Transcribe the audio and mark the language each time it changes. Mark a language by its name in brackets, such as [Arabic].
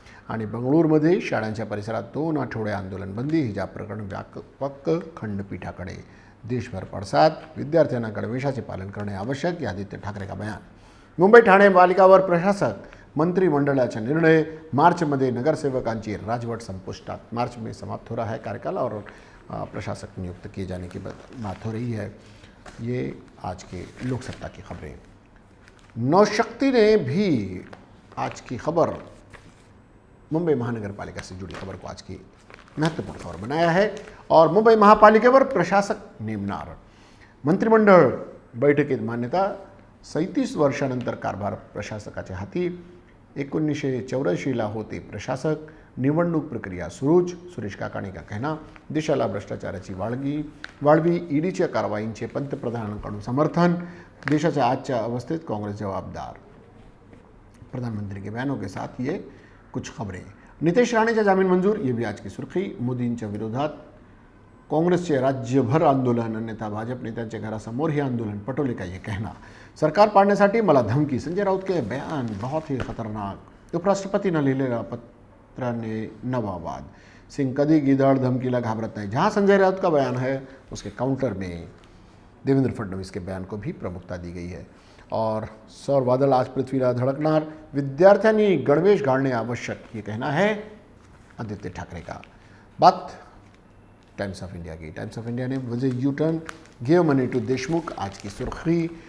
[Marathi] आणि बंगळूरमध्ये शाळांच्या परिसरात 2 आठवडे आंदोलन बंदी. हिजाब प्रकरण व्यापक खंडपीठाकडे. देशभर पडसाद. विद्यार्थ्यांना गणवेशाचे पालन करणे आवश्यक. आदित्य ठाकरे [Hindi] का बयान. [Marathi] मुंबई ठाणे पालिकावर प्रशासक मंत्रिमंडळाचा निर्णय. मार्चमध्ये नगरसेवकांची राजवट संपुष्टात. [Hindi] मार्च में समाप्त हो रहा है कार्यकाल और प्रशासक नियुक्त किए जाने की बात हो रही है. ये आज के लोकसत्ता की खबरें. नौशक्ति ने भी आज की खबर मुंबई महानगर पालिका से जुड़ी खबर को आज की महत्वपूर्ण खबर बनाया है। [Marathi] और मुंबई महापालिकेवर प्रशासक नेमणार, मंत्रिमंडळ बैठकीत मान्यता। 37 वर्षानंतर कारभार प्रशासकाच्या हाती। 1984ला होते प्रशासक। निवडणूक प्रक्रिया सुरूच। [Hindi] सुरेश काकाणी का कहना। [Marathi] देशाला भ्रष्टाचाराची वाढवी ईडीच्या कारवाईंचे पंतप्रधानांकडून समर्थन। देशाच्या आजच्या अवस्थेत काँग्रेस जवाबदार। [Hindi] प्रधानमंत्री के बयानों के साथ ये कुछ खबरें। [Marathi] नितेश राणेचा जामीन मंजूर, [Hindi] ये भी आज की सुर्खी। [Marathi] मोदींच्या विरोधात काँग्रेसचे राज्यभर आंदोलन, अन्यथा भाजप नेत्यांच्या घरासमोर हे आंदोलन। [Hindi] पटोले का ये कहना। [Marathi] सरकार पाडण्यासाठी मला धमकी, [Hindi] संजय राउत के बयान बहुत ही खतरनाक। [Marathi] उपराष्ट्रपतींना लिहिलेल्या पत्राने नवा वाद। सिंह कधी गिधाड धमकीला घाबरत नाही। [Hindi] जहां संजय राउत का बयान है उसके काउंटर में देवेंद्र फडणवीस के बयान को भी प्रमुखता दी गई है। [Marathi] और सौर बादल आज पृथ्वीला धडकणार, विद्यार्थ्यांनी गणवेश घालणे आवश्यक, [Hindi] ये कहना है आदित्य ठाकरे का। बात टाइम्स ऑफ इंडिया की। टाइम्स ऑफ इंडिया ने वजह U turn, [English] give money to Deshmukh, [Hindi] आज की सुर्खी।